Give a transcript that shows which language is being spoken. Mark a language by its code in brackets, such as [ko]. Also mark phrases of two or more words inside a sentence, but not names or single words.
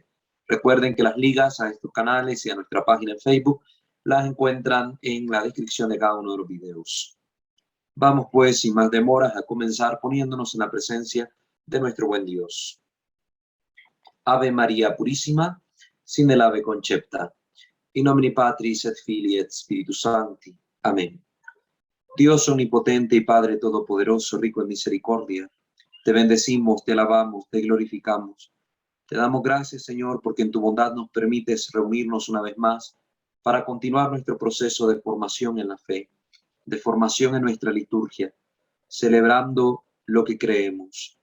[es] Recuerden que las ligas a estos canales y a nuestra página en Facebook las encuentran en la descripción de cada uno de los videos. Vamos pues, sin más demoras, a comenzar poniéndonos en la presencia de nuestro buen Dios. Ave María Purísima, sin el ave concepta. [la] In nomine Patris et Filii et Spiritus Sancti. [es] Amén. Dios omnipotente y Padre todopoderoso, rico en misericordia, te bendecimos, te alabamos, te glorificamos. Te damos gracias, Señor, porque en tu bondad nos permites reunirnos una vez más para continuar nuestro proceso de formación en la fe, de formación en nuestra liturgia, celebrando lo que creemos.